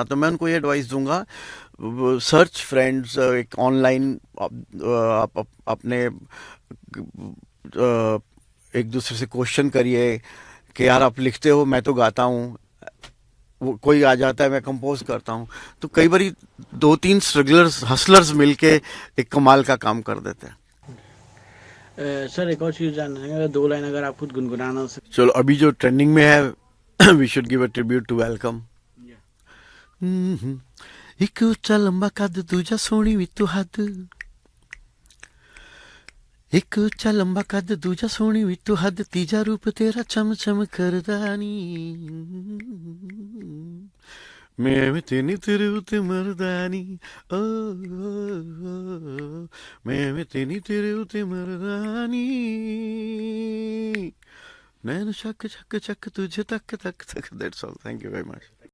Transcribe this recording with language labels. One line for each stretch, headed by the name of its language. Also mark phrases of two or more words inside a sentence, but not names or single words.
Hindi: तो मैं उनको ये एडवाइस दूंगा,
English: search friends,
Hindi: एक ऑनलाइन अपने एक दूसरे से क्वेश्चन करिए कि यार आप लिखते हो, मैं तो गाता हूँ, वो कोई आ जाता है, मैं कंपोज करता हूँ। तो कई बार 2-3 स्ट्रगलर्स, हसलर्स मिलके एक कमाल का काम कर देते हैं। सर एक और चीज जानना चाहेंगे, 2 लाइन अगर आप खुद गुनगुनाना हो सके। चलो, अभी जो ट्रेंडिंग में है,
English: We should give a tribute to Welcome.
Punjabi: ਇਕ ਉੱਚਾ ਲੰਮਾ ਕੱਦ, ਦੂਜਾ ਸੋਹਣੀ ਵੀ ਤੂ ਹੱਦ। ਇਕ ਉੱਚਾ ਲੰਮਾ ਕੱਦ, ਦੂਜਾ ਸੋਹਣੀ ਵੀ ਤੂ ਹੱਦ, ਤੀਜਾ ਰੂਪ ਤੇਰਾ ਚਮ ਚਮ ਕਰਦਾ ਨੀ। ਮੈਂ ਤੇਨੀ ਤੇਰੇ ਉੱਤੇ ਮਰਦਾਨੀ, ਓ, ਮੈਂ ਤੇਨੀ ਤੇਰੇ ਉੱਤੇ ਮਰਦਾਨੀ।
Hindi: नैन शक शक शक तुझे तक तक तक।
English: That's all, thank you very much.